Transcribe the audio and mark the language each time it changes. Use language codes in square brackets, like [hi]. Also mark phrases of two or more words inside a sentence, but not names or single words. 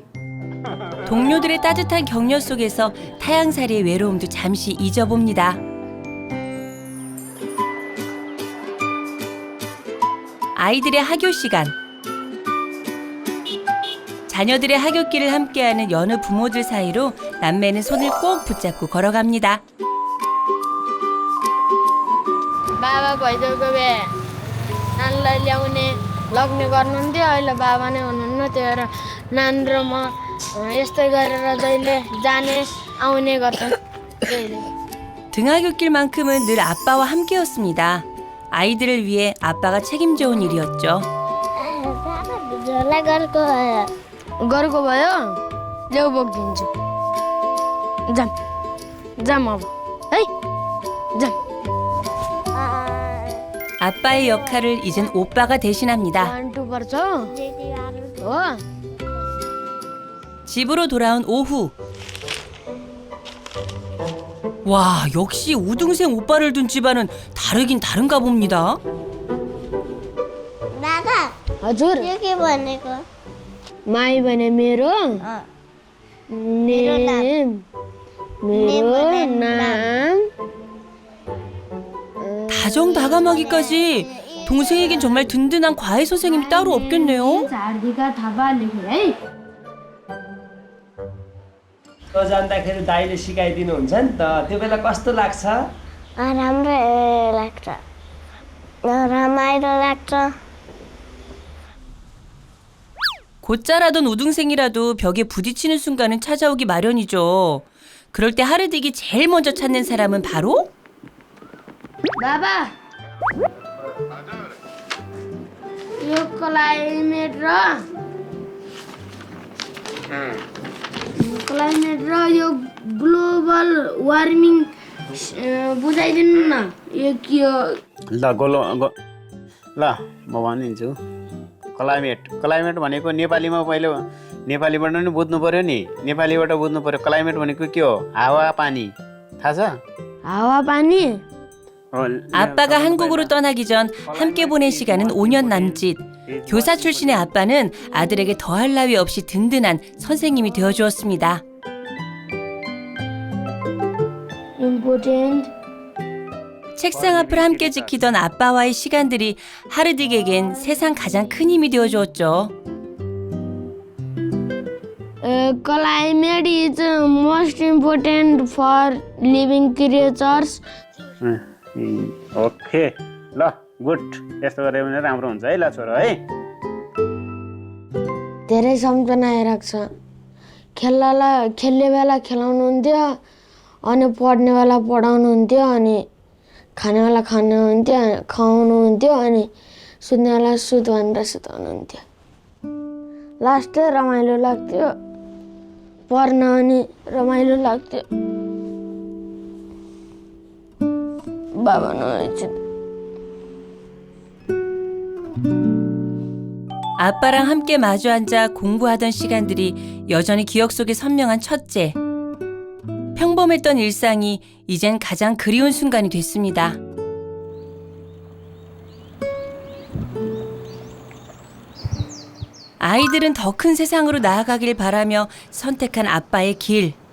[ko] 동료들의 따뜻한 격려 속에서 타향살이의 외로움도 잠시 잊어봅니다. 아이들의 학교 시간. 자녀들의 학교길을 함께하는 여느 부모들 사이로 남매는 손을 꼭 붙잡고 걸어갑니다. [ne] बाबा भइदेउको भए नानीलाई ल्याउने लग्ने गर्नुहुन्थ्यो अहिले बाबा नै हुनुहुन्न त्यही भएर नानी र म यस्तै गरेर जहिले जाने आउने गर्छौँ जहिले [ko] 등하굣길만큼은 늘 아빠와 함께였습니다. 아이들을 위해 아빠가 책임져온 일이었죠. [ne] झोला गरेको भयो ल्याउ बोकिदिन्छु जाम जाम अब है जाम [ko] 아빠의 역할을 이젠 오빠가 대신합니다. [ne] पर्छ हो [ko] 집으로 돌아온 오후. 와, 역시 우등생 오빠를 둔 집안은 다르긴 다른가 봅니다. [ne] हजुर के भनेको माई भने मेरो नेम मेरो नाम [ko] 다정다감하기까지 동생에겐 정말 든든한 과외 선생님이 따로 없겠네요. [ne] झारदिका थापा लेखेँ है जाँदाखेरि दाइले सिकाइदिनुहुन्छ नि त त्यो बेला कस्तो लाग्छ? राम्रो लाग्छ रमाइलो लाग्छ [ko] 곧자라던 우등생이라도 벽에 부딪히는 순간은 찾아오기 마련이죠. 그럴 때 하르딕이 제일 먼저 찾는 사람은 바로 [ne] बाबा यो क्लाइमेट र यो [en] global warming [ne] बुझाइदिनु न यो के हो ल म भनिदिन्छु क्लाइमेट भनेको नेपालीमा पहिलो नेपालीबाट नि बुझ्नु पर्यो नि नेपालीबाट बुझ्नु पर्यो क्लाइमेट भनेको के हो हावा पानी थाहा छ हावा पानी [ko] 아빠가 한국으로 떠나기 전 함께 보낸 시간은 5년 남짓. 교사 출신의 아빠는 아들에게 더할 나위 없이 든든한 선생님이 되어주었습니다. important 책상 앞을 함께 지키던 아빠와의 시간들이 하르딕에겐 세상 가장 큰 힘이 되어주었죠. [en] climate is most important for living creatures [ne] ओके ल गुड यस्तो गऱ्यो भने राम्रो हुन्छ है ल छोरो है धेरै सम्झना आइरहेको छ खेल्ने बेला खेलाउनुहुन्थ्यो अनि पढ्ने बेला पढाउनुहुन्थ्यो अनि खाने बेला खुवाउनुहुन्थ्यो अनि सुत्ने बेला सुत भनेर सुताउनुहुन्थ्यो लास्ट रमाइलो लाग्थ्यो पढ्न अनि रमाइलो लाग्थ्यो बाबा नहुनुहुन्छ [ko] 아빠랑 함께 마주 앉아 공부하던 시간들이 여전히 기억 속에 선명한 첫째. 평범했던 일상이 이젠 가장 그리운 순간이 됐습니다. 아이들은 더 큰 세상으로 나아가길 바라며 선택한 아빠의 길.